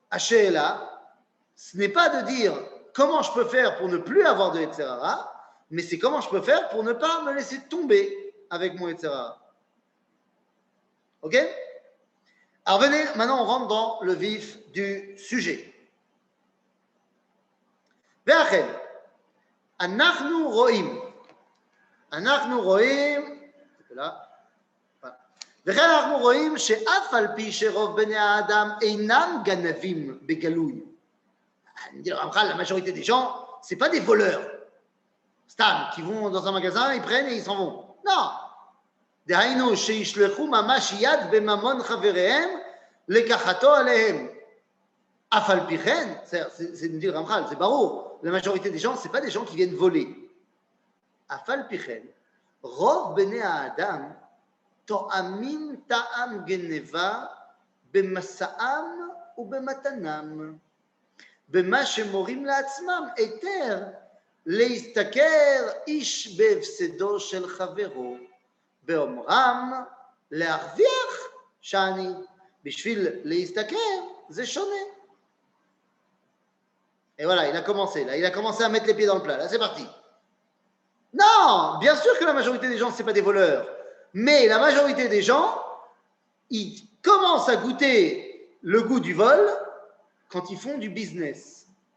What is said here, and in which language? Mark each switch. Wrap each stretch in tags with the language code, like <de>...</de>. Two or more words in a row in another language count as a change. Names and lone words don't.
<fr>Haché là, ce n'est pas de dire comment je peux faire pour ne plus avoir de</fr> <he>יצר הרע,</he> <fr>mais c'est comment je peux faire pour ne pas me laisser tomber avec mon</fr> <he>יצר הרע.</he> <fr>Ok? Alors venez, maintenant on rentre dans le vif du sujet.</fr> <he>Ve'achel, אנחנו רואים, וכן אנחנו רואים שאף על פי שרוב בני האדם אינם גנבים בגלוי.</he> <fr>אני dis le Ramchal, la majorité des gens, c'est pas des voleurs. Stam, qui vont dans un magasin, ils prennent et ils s'en vont. Non.</fr> <he>דהיינו שישלחו ממש יד בממון חבריהם לקחתו עליהם. אף על פי כן,</he> <fr>c'est nous dit le Ramchal, c'est ברור, la majorité des gens, c'est pas des gens qui viennent voler.</fr> <he>אף על פי כן, רוב בני האדם תואמים טעם גנבה במסעם ובמתנם, במה שמורים לעצמם היתר להשתכר איש בהפסדו של חברו, באומרם להרוויח שאני, בשביל להשתכר זה שונה.</he> <fr>Et voilà, il a commencé là, il a commencé à mettre les pieds dans le plat, là c'est parti. Non, bien sûr que la majorité des gens, ce n'est pas des voleurs. Mais la majorité des gens, ils commencent à goûter le goût du vol quand ils font du business.</fr>